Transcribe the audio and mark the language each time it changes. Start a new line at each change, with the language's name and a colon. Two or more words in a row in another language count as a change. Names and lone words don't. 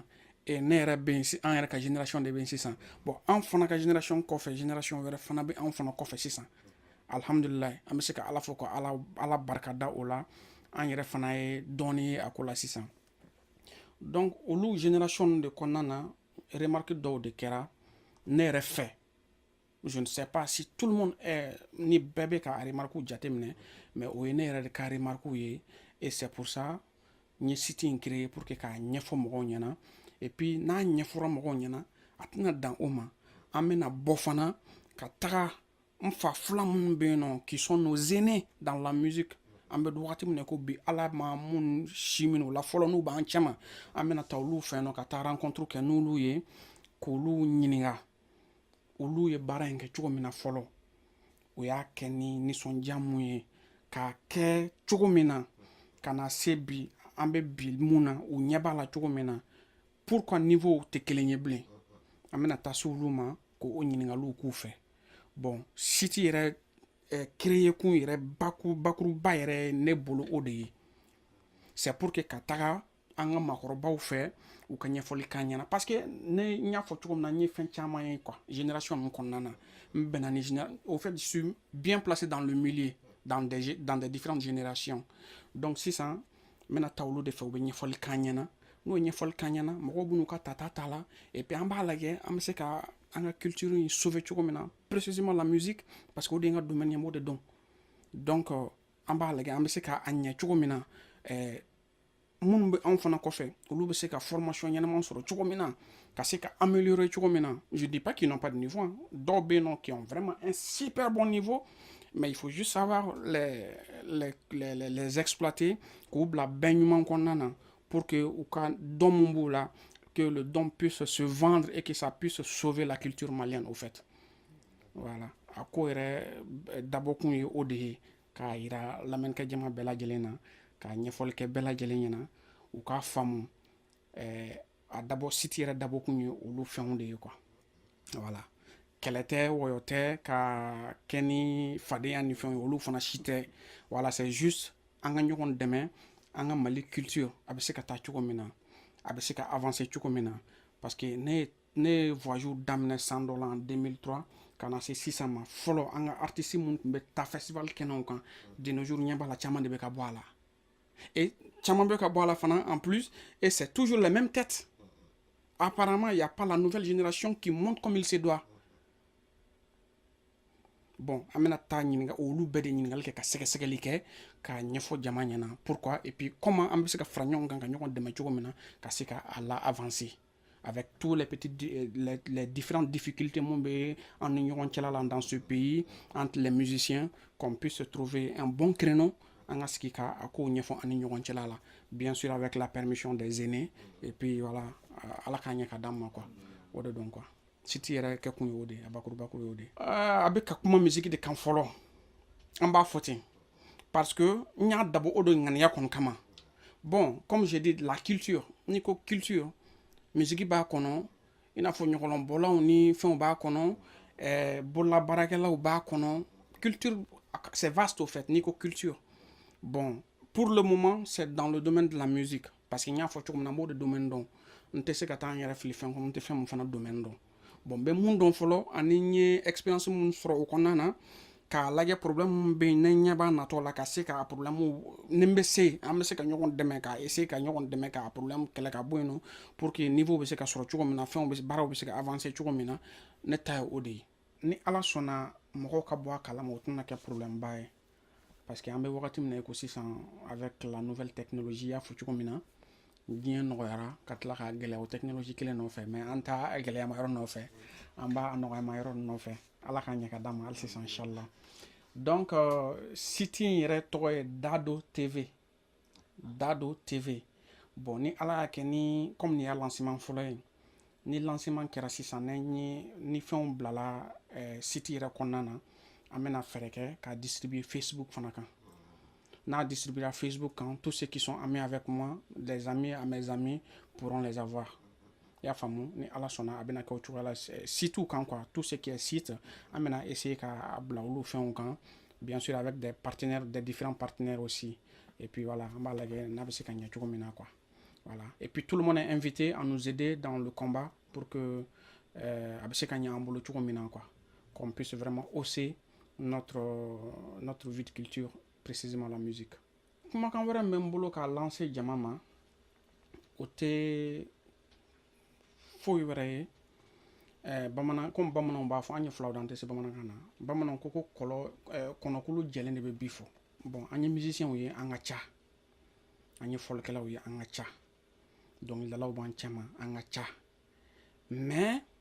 Bambara: Ne yɛrɛ bɛ yen an yɛrɛ ka génération de bɛ yen sisan. Bon, an fana ka génération kɔfɛ génération wɛrɛ fana bɛ an fana kɔfɛ sisan. Alhamdulilayi an bɛ se ka ala fɔ ka ala barika da o la an yɛrɛ fana ye dɔɔni ye a ko la sisan. Donc olu génération de kɔnɔna na remarque dɔw de kɛra ne yɛrɛ fɛ.
French: Je ne sais pas si tout le monde est
Bambara: ni bɛɛ bɛ ka remarque jateminɛ mais o ye ne yɛrɛ de ka remarque ye
French: et c'est pour ça
Bambara: n ye site in créer
French: pour que
Bambara: k'a ɲɛfɔ mɔgɔw ɲɛna et puis n'a ɲɛfɔra mɔgɔw ɲɛna a tɛna dan o ma. An bɛna bɔ fana ka taga n fa fila minnu bɛ yen nɔ
French: qui sont nos aînés dans la musique.
Bambara: An bɛ wagati min na ko bi ala ma minnu si minɛ o la fɔlɔ n'u b'an cɛma an bɛna taa olu fɛ nɔ ka taa rencontre kɛ n'olu ye k'olu ɲininka olu ye baara in kɛ cogo min na fɔlɔ o y'a kɛ ni nisɔndiya mun ye k'a kɛ cogo min na ka na se bi an bɛ bi mun na u ɲɛ b'a la cogo min na pourquoi niveau tɛ kelen ye bilen. An bɛna taa se olu ma k'o ɲininkaliw k'u fɛ. Bon, site yɛrɛ créer kun yɛrɛ bakuruba yɛrɛ ne bolo o de ye.
French: C'est pour que
Bambara: ka taga an ka makɔrɔbaw fɛ u ka ɲɛfɔli k'an ɲɛna
French: parce que
Bambara: ne n y'a fɔ cogo min na n ye fɛn caman ye quoi génération ninnu kɔnɔna na n bɛnna ni
French: au fait je suis bien placé dans le milieu dans des différentes générations.
Bambara: Donc sisan n bɛna taa olu de fɛ u bɛ ɲɛfɔli k'an ɲɛna n'o ye ɲɛfɔli k'an ɲɛna mɔgɔw b'u ka tata ta la
French: et puis
Bambara: an b'a lajɛ an bɛ se ka an ka culture in sauver cogo min na
French: précisément la musique parce que
Bambara: o de ye n ka domaine ye n b'o de dɔn. Donc an b'a lajɛ an bɛ se ka a ɲɛ cogo min na minnu bɛ anw fana kɔfɛ olu bɛ se ka formation ɲɛnama sɔrɔ cogo min na ka se ka améliorer cogo min na.
French: Je dis pas qu'ils n'ont pas de niveau hein.
Bambara: Dɔw bɛ yen nɔ
French: qui ont vraiment un super bon niveau mais il faut juste savoir les exploiter
Bambara: k'u bila bɛn ɲuman kɔnɔna na
French: pour que
Bambara: u ka dɔn mun b'u la
French: que le don puisse se vendre et que ça puisse sauver la culture malienne au fait. Voilà,
Bambara: a ko yɛrɛ dabɔkun ye o de ye k'a yira lamɛnnikɛ jama bɛɛ lajɛlen na k'a ɲɛfɔli kɛ bɛɛ lajɛlen ɲɛna u k'a faamu a dabɔ site yɛrɛ dabɔkun ye olu fɛnw de ye quoi. Voilà, kɛlɛ tɛ wɔyɔ tɛ ka kɛ ni fadenya ni fɛnw ye olu fana si tɛ.
French: Voilà, c'est juste
Bambara: an ka ɲɔgɔn dɛmɛ an ka Mali culture a bɛ se ka taa cogo min na a bɛ se ka avancer cogo min na
French: parce que
Bambara: ne voyage daminɛ san dɔ la en 2003 ka na se sisan ma fɔlɔ an ka artiste minnu tun bɛ taa festival kɛnɛw kan
French: de nos jours
Bambara: ɲɛ b'a la caman de bɛ ka bɔ a la et caman bɛ ka bɔ a la fana
French: en plus et c'est toujours les mêmes têtes apparemment il y a pas la nouvelle génération qui monte comme il se doit.
Bambara: Bon an bɛna taa ɲininka olu bɛɛ de ɲininkali kɛ ka sɛgɛsɛgɛli kɛ k'a ɲɛfɔ jama ɲɛna
French: pourquoi et puis comment
Bambara: an bɛ se ka fara ɲɔgɔn kan ka ɲɔgɔn dɛmɛ cogo min na ka se ka a la avancer
French: avec tous les petits les différentes difficultés
Bambara: mun bɛ an ni ɲɔgɔn cɛla la
French: dans ce pays entre les musiciens qu'on puisse trouver un bon créneau
Bambara: an ka sigi ka a kow ɲɛfɔ an ni ɲɔgɔn cɛla la
French: bien sûr avec la permission des aînés et puis voilà
Bambara: ala k'a ɲɛ ka d'an ma quoi o de don quoi. Siti yɛrɛ kɛ kun y'o de a bakurubakuru y'o de a bɛ ka kuma musique de kan fɔlɔ an b'a fɔ ten
French: parce que
Bambara: n y'a dabɔ o de ŋaniya kɔni kama bon
French: comme j'ai dit la culture
Bambara: n'i ko culture musique b'a kɔnɔ i n'a fɔ ɲɔgɔlɔnbɔlaw ni fɛnw b'a kɔnɔ bololabaarakɛlaw b'a kɔnɔ culture
French: c'est vaste au fait
Bambara: n'i ko culture
French: bon pour le moment c'est dans le domaine de la musique parce que
Bambara: n y'a fɔ cogo min na n b'o de domaine dɔn n tɛ se ka taa n yɛrɛ fili fɛn kɔnɔ n tɛ fɛn mun fana domaine dɔn bon n bɛ mun dɔn fɔlɔ ani n ye expérience mun sɔrɔ o kɔnɔna na k'a lajɛ problème mun bɛ yen ne ɲɛ b'a natɔ la ka se ka problème ni n bɛ se an bɛ se ka ɲɔgɔn dɛmɛ ka essayer ka ɲɔgɔn dɛmɛ ka problème kɛlɛ ka bɔ yen nɔ
French: pour que
Bambara: niveau bɛ se ka sɔrɔ cogo min na fɛnw bɛ baaraw bɛ se ka avancer cogo min na ne ta ye o de ye ni ala sɔnna mɔgɔw ka bɔ a kalama o tɛna kɛ problème ba ye
French: parce que
Bambara: an bɛ wagati min na i ko sisan
French: avec la nouvelle technologie
Bambara: y'a fɔ cogo min na diɲɛ nɔgɔyara ka tila ka gɛlɛya o technologie kelen nɔfɛ mais an t'a gɛlɛyama yɔrɔ nɔfɛ an b'a nɔgɔyama yɔrɔ nɔfɛ ala k'a ɲɛ ka d'an ma hali sisan inchallah donc site in yɛrɛ tɔgɔ ye Dado TV Dado TV bon ni ala y'a kɛ ni comme nin y'a lancement fɔlɔ ye ni lancement kɛra sisan ni fɛnw bilala site yɛrɛ kɔnɔna na an bɛna fɛɛrɛ kɛ ka distribuer Facebook fana kan n'a distribuera Facebook
French: quand tous ceux qui sont amis avec moi, des amis à mes amis pourront les avoir.
Bambara: Y'a faamu ni ala sɔnna a bɛna kɛ o cogoya la site kan
French: quoi tout ce qui est site
Bambara: an bɛna essayer ka bila olu fɛnw kan
French: bien sûr avec des partenaires des différents partenaires aussi et puis voilà
Bambara: an b'a lajɛ n'a bɛ se ka ɲɛ cogo min na
French: quoi voilà et puis tout le monde est invité à nous aider dans le combat pour que
Bambara: a bɛ se ka ɲɛ an bolo cogo min na
French: quoi qu'on puisse vraiment hausser notre vie de culture précisément la musique.
Bambara: Kumakan wɛrɛ min bɛ n bolo k'a lancer jama ma o tɛ foyi wɛrɛ ye bamanan comme bamananw b'a fɔ an ye filaw da an tɛ se bamanankan na bamananw ko kɔnɔkulu jɛlen de bɛ bi fɔ bon an ye musiciens ye an ka ca an ye fɔlikɛlaw ye an ka ca dɔnkilidalaw b'an cɛman an ka ca mais